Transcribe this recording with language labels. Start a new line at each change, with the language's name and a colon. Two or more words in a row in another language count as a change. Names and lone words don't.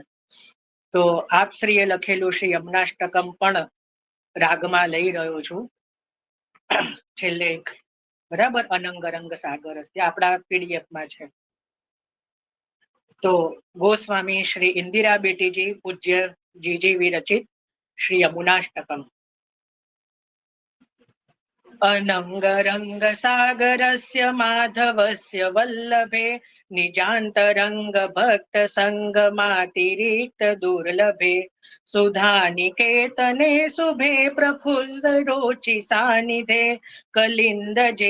Gujarati: તો આપ શ્રીએ લખેલું શ્રી યમુનાષ્ટકમ પણ રાગમાં લઈ રહ્યો છું. છેલ્લે બરાબર અનંગ રંગ સાગર આપણા પીડીએફમાં છે. તો ગોસ્વામી શ્રી ઇન્દિરા બેટીજી પૂજ્ય જીજી વિરચિત શ્રી યમુનાષ્ટકમ.
Sanskrit: अनंग रंग सागरस्य माधवस्य वल्लभे निजान्तरंग भक्त संगमातिरिक्त दुर्लभे सुधानिकेतने शुभे प्रफुल्ल रोचि सानिधे कलिंदजे